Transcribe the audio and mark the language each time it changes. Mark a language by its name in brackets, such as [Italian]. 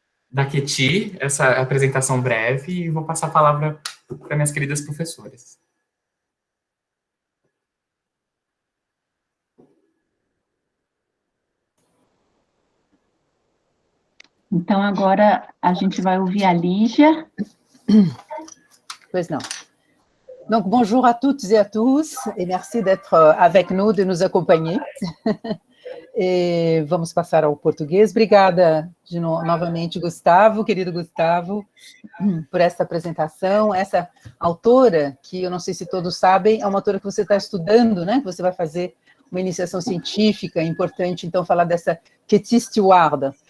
[Portuguese] da Ketty, essa apresentação breve, e vou passar a palavra para minhas queridas professoras. Então, agora a gente vai ouvir a Lígia. Pois não. [French] Donc, bonjour à toutes et à tous, et merci d'être avec nous, de [Portuguese] nos acompanhar. E vamos passar ao português. Obrigada novamente, Gustavo, querido Gustavo, por essa apresentação. Essa autora, que eu não sei se todos sabem, é uma autora que você está estudando, né? Que você vai fazer uma iniciação científica, é importante, então, falar dessa Ketty Stewart.